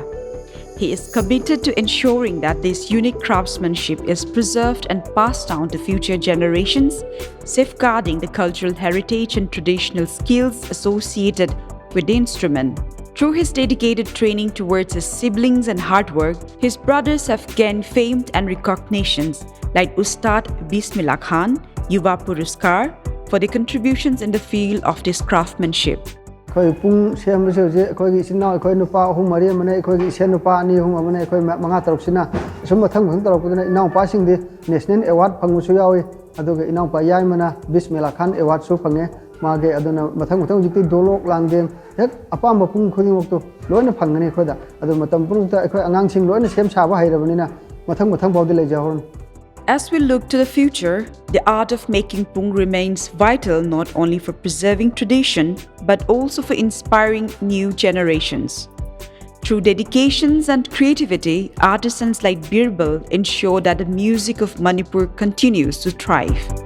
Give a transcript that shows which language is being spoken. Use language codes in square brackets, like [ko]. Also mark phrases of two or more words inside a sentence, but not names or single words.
[en] He is committed to ensuring that this unique craftsmanship is preserved and passed down to future generations, safeguarding the cultural heritage and traditional skills associated with the instrument. Through his dedicated training towards his siblings and hard work, his brothers have gained fame and recognitions like Ustad Bismillah Khan, Yuva Puruskar, for their contributions in the field of this craftsmanship. [mni] Koi Pung siam besu je koi gi sinna koi nupa hum mari mane koi gi sen nupa ani hum mane koi manga tarok sina sum mathang mathang tarok kudana inau pa sing de [en] national award [mni] phangu su yawi aduga inau pa yai mana Bismillah Khan award su phange mage aduna mathang mathang jikti dolok langdem hek apam Pung khudi mokto loina phangani khoda adu matam pung ta koi angang sing loina sem saba hairabani mathang mathang baudi le jahon. [en] As we look to the future, the art of making Pung remains vital not only for preserving tradition, but also for inspiring new generations. Through dedications and creativity, artisans like Birbal ensure that the music of Manipur continues to thrive.